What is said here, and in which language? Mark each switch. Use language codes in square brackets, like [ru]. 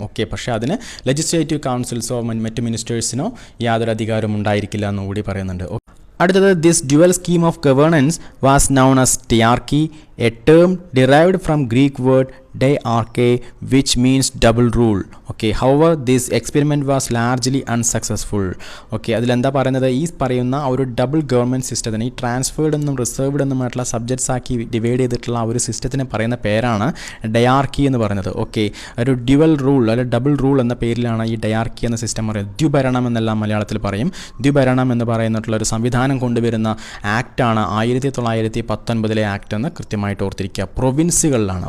[ml] Okay, പക്ഷേ അതിന് legislative കൗൺസിൽസോ മറ്റ് മിനിസ്റ്റേഴ്സിനോ യാതൊരു അധികാരവും ഉണ്ടായിരിക്കില്ല എന്നുകൂടി പറയുന്നുണ്ട്. അടുത്തത് [en] This dual scheme of governance was known as diarchy, a term derived from Greek word diarche, which means double rule. Okay, however this experiment was largely unsuccessful. [ml] Okay, അതിലെന്താ പറയുന്നത്? ഈ പറയുന്ന ഒരു ഡബിൾ ഗവൺമെൻറ് സിസ്റ്റത്തിന്, ഈ ട്രാൻസ്ഫേർഡ് എന്നും റിസർവ്ഡ് എന്നുമായിട്ടുള്ള സബ്ജക്ട്സ് ആക്കി divide ചെയ്തിട്ടുള്ള ആ ഒരു സിസ്റ്റത്തിന് പറയുന്ന പേരാണ് ഡയാർക്കി എന്ന് പറയുന്നത്. ഓക്കെ, ഒരു ഡ്യുവൽ റൂൾ അല്ലെങ്കിൽ ഡബിൾ റൂൾ എന്ന പേരിലാണ് ഈ ഡയാർക്കി എന്ന സിസ്റ്റം പറയുന്നത്. ദ്വിഭരണം എന്നെല്ലാം മലയാളത്തിൽ പറയും. ദ്വിഭരണം എന്ന് പറയുന്നിട്ടുള്ള ഒരു സംവിധാനം കൊണ്ടുവരുന്ന ആക്റ്റാണ് 1919 ആക്ട് എന്ന് കൃത്യമായിട്ട് ഓർത്തിരിക്കുക. പ്രൊവിൻസുകളിലാണ്.